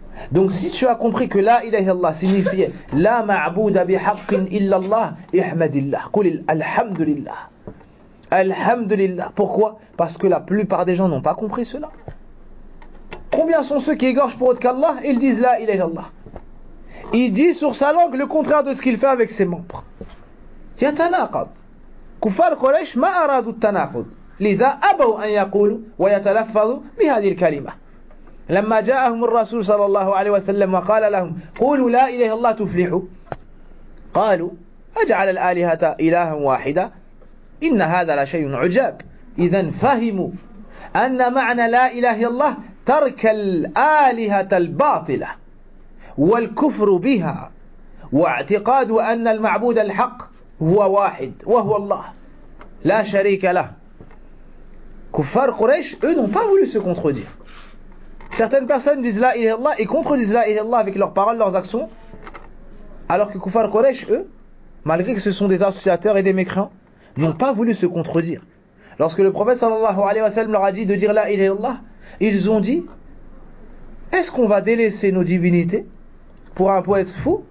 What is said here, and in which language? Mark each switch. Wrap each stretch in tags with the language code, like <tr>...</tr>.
<fr>Donc si tu as compris que la ilaha illallah signifie</fr> <ar>la ma'bouda bi haqqin illallah,</ar> <fr>ihmadillah, qul alhamdulillah. Alhamdulillah. Pourquoi? Parce que la plupart des gens n'ont pas compris cela. Combien sont ceux qui égorgent pour autre qu'Allah? Ils disent la ilaha illallah. Il dit sur sa langue le contraire de ce qu'il fait avec ses membres.</fr> <ar>يتناقض كفار قريش ما أرادوا التناقض لذا أبوا أن يقولوا ويتلفظوا بهذه الكلمة لما جاءهم الرسول صلى الله عليه وسلم وقال لهم قولوا لا إله إلا الله تفلحوا قالوا أجعل الآلهة إلها واحدة إن هذا لشيء عجاب إذن فهموا أن معنى لا إله إلا الله ترك الآلهة الباطلة والكفر بها واعتقاد أن المعبود الحق هو واحد وهو الله لا شريك له.</ar> <fr>كفار قريش eux n'ont pas voulu se contredire. Certaines personnes disent la ilaha illallah et contredisent la ilaha illallah avec leurs paroles, leurs actions, alors que Kufar Quraysh eux, malgré que ce sont des associateurs et des mécréants, n'ont pas voulu se contredire. Lorsque le prophète sallallahu alayhi wa sallam leur a dit de dire la ilaha illallah, ils ont dit est-ce qu'on va délaisser nos divinités pour un poète fou?</fr>